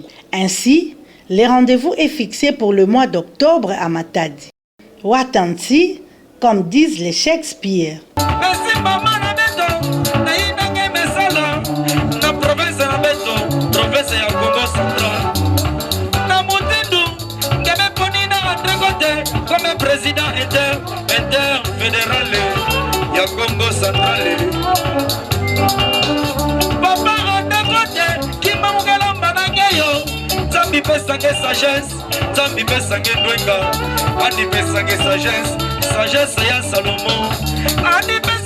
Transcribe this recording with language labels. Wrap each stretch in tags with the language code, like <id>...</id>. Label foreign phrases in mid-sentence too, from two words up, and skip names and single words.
<fr>Ainsi, le rendez-vous est fixé pour le mois d'octobre à Matadi. Watanti, comme disent les Shakespeare. Merci maman</fr> <ktu>na beto, na inange mesala, na province na beto, province ya Congo Central. Na Motindu, ngebe poni na André Kote,</ktu> <fr>comme président interfédéral</fr> <ktu>ya Congo Central. Papa André Kote, kima mugalamba na ngeyo, Zambi pesange sagesse, Zambi pesange ndwenga, Andi pesange sagesse ya Salomon, Andi</ktu>